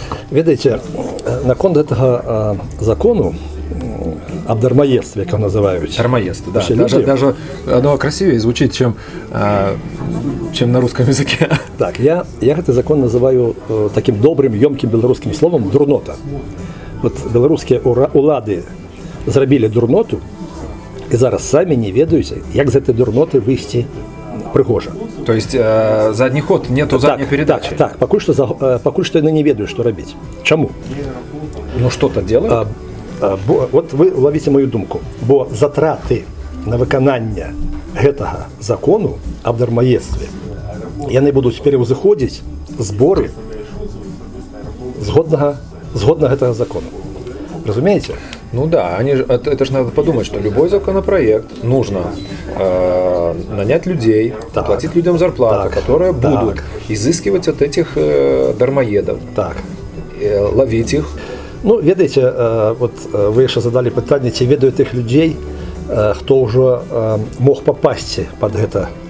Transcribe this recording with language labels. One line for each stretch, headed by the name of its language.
Belarusian: Ведаеце, наконт гэтага закону
Russian: об дармоедстве, как называют. Дармоедство, да. Даже оно красивее звучит, чем на русском языке. Так, я этот закон называю таким добрым, емким белорусским словом «дурнота».
Belarusian: от беларускія улады зрабілі дурноту і зараз самі не ведаюць, як з гэтай дурноты выйсці прыгожа.
Russian: То есть задний ход, нету задней передачи.
Belarusian: Так, пакуль што яны не ведаюць, што рабіць. Чаму?
Russian: Ну что-то делают.
Belarusian: Вот вы ловіце мою думку, бо затраты на выкананне гэтага закону аб дармаедстве яны будуць пераўзыходзіць зборы згодна гэтага закону. Разумеете?
Russian: Ну да, это же надо подумать, что любой законопроект нужно нанять людей, платить людям зарплату, которые будут изыскивать от этих дармоедов, ловить их.
Belarusian: Ну, ведаеце, вот вы яшчэ задалі пытанне, ці ведаюць тых людзей, хто ўжо мог папасці пад гэта.